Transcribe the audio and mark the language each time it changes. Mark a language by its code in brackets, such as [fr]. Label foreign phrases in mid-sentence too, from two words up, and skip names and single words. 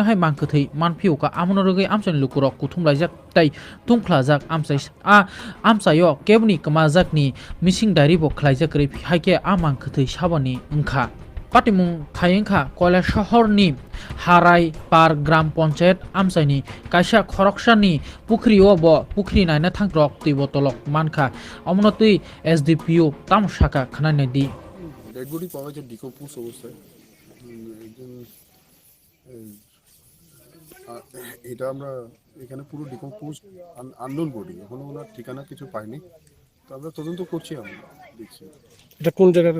[trp] hai mangkethei manphiu ka amono rogai amsan lukurok kuthumlaijak tai tungkhlajak amsai a amsayo kebni kamajakni [en] missing diary [trp] bo khlaijak rei haike a mangkethei sabani wngkha Patimung Thayengkha Koila Shahorni Harai Par Gram Panchayat Amsaini Kaisa Khoroksani Pukhrio bo Pukhri naina thangrok tibo tolok mankha Omnotui SDPU Tamshaka Khananedi [en] dead body [bn] পাওয়া যায় ডিকম্পোজ অবস্থায় একজন এটা আমরা এখানে পুরো [en] decompose unknown body [bn] এখনো ওনার ঠিকানা কিছু পাইনি তো আমরা তদন্ত করছি আমরা দেখছি এটা কোন জায়গাটা?